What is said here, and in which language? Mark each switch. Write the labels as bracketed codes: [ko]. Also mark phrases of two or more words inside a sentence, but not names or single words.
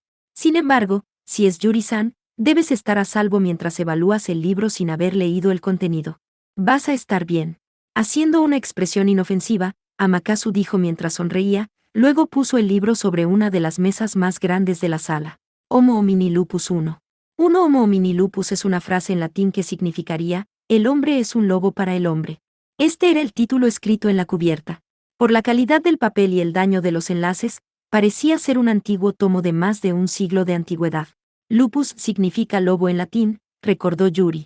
[es] Sin embargo, si es Yuri-san, debes estar a salvo mientras evalúas el libro sin haber leído el contenido. Vas a estar bien. Haciendo una expresión inofensiva, Amaterasu dijo mientras sonreía, luego puso el libro sobre una de las mesas más grandes de la sala. [la] Homo homini lupus [es] 1. Uno [la] homo homini lupus [es] es una frase en latín que significaría, el hombre es un lobo para el hombre. Este era el título escrito en la cubierta. Por la calidad del papel y el daño de los enlaces, parecía ser un antiguo tomo de más de un siglo de antigüedad. Lupus significa lobo en latín, recordó Yuri.